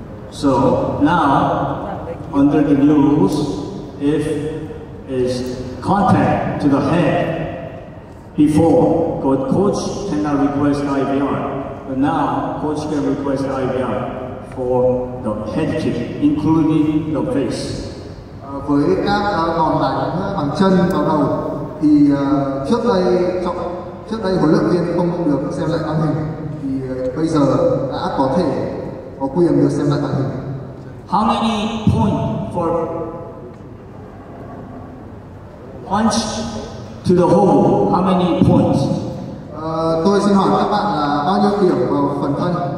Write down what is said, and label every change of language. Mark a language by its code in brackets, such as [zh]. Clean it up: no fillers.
[en] So now, under the new rules, if is contact to the head before, coach cannot request IVR, but now coach can request IVR for the head kick, including the face. [vi] Với các đòn đánh bằng chân vào đầu thì trước đây huấn luyện viên không được xem lại màn hình, thì bây giờ đã có thể có quyền được xem lại màn hình. [en] How many points for punch to the hole? How many points? [vi] Tôi xin hỏi các bạn là bao nhiêu điểm vào phần thân?